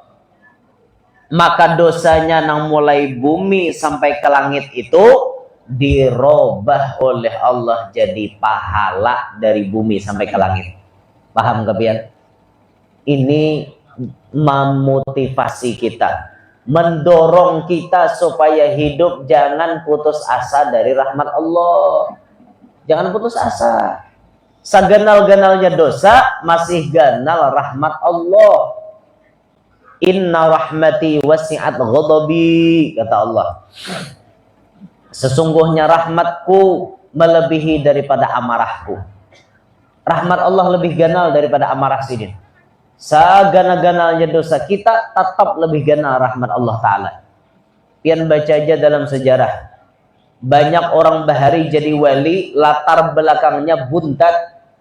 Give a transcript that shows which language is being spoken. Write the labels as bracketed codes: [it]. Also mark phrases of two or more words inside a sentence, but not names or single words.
[bjn] Maka dosanya nang mulai bumi sampai ke langit itu dirubah oleh Allah jadi pahala dari bumi sampai ke langit. Paham gak pian? Ini memotivasi kita, mendorong kita supaya hidup jangan putus asa dari rahmat Allah. Jangan putus asa. Saganal-ganalnya dosa masih ganal rahmat Allah. [ar] إن رحمتي وسعت غضبي, [bjn] kata Allah. Sesungguhnya rahmatku melebihi daripada amarahku. Rahmat Allah lebih ganal daripada amarah sidin. Sagana-ganalnya dosa kita tetap lebih ganal rahmat Allah Ta'ala. Pian baca aja dalam sejarah. Banyak orang bahari jadi wali, latar belakangnya buntat.